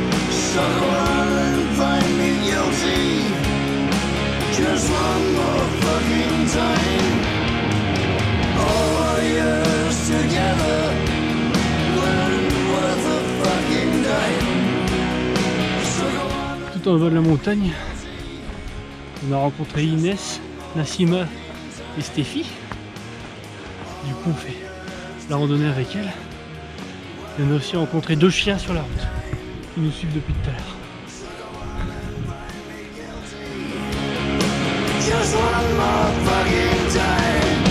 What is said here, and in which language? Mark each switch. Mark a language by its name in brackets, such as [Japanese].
[English] So go on and find me guilty just one more fucking time. All our years together weren't worth a fucking dime. So go on. [French] Tout en bas de la montagne, on a rencontré Inès, Nassima et Stéphie. Du coup on fait la randonnée avec elle. Et on a aussi rencontré 2 chiens sur la route qui nous suivent depuis tout à l'heure. [English] Just one more fucking time.